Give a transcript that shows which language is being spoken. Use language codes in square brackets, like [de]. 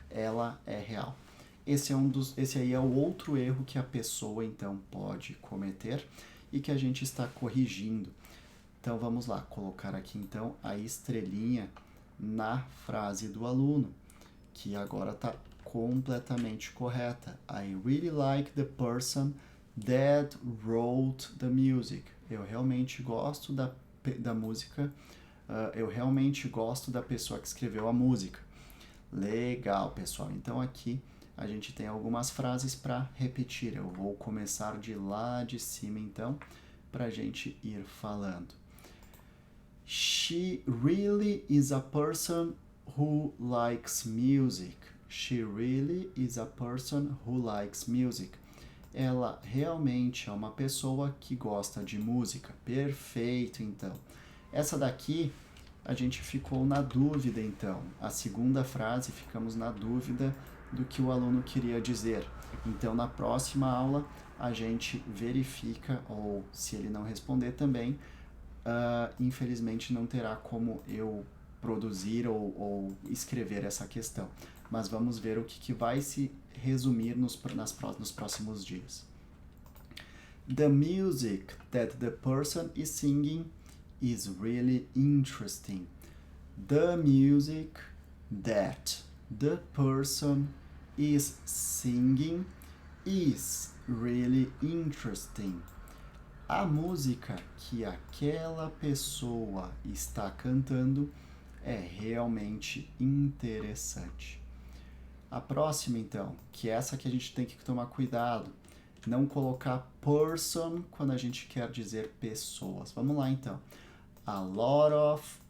[pt] Ela é real. Esse aí é o outro erro que a pessoa, então, pode cometer e que a gente está corrigindo. Então, vamos lá, colocar aqui, então, a estrelinha na frase do aluno, que agora está completamente correta. [en] I really like the person that wrote the music. [pt] Eu realmente gosto da música, eu realmente gosto da pessoa que escreveu a música. Legal, pessoal. Então aqui a gente tem algumas frases para repetir. Eu vou começar de lá de cima, então, para a gente ir falando. [en] She really is a person who likes music. She really is a person who likes music. [pt] Ela realmente é uma pessoa que gosta de música. Perfeito, então. Essa daqui a gente ficou na dúvida, então. A segunda frase ficamos na dúvida do que o aluno queria dizer. Então, na próxima aula, a gente verifica, ou se ele não responder também, infelizmente não terá como eu produzir ou escrever essa questão. Mas vamos ver o que vai se resumir nos próximos dias. [en] The music that the person is singing is really interesting. The music that the person is singing is really interesting. [pt] A música que aquela pessoa está cantando é realmente interessante. A próxima, então, que é essa que a gente tem que tomar cuidado, não colocar person quando a gente quer dizer pessoas. Vamos lá, então. [en] A lot of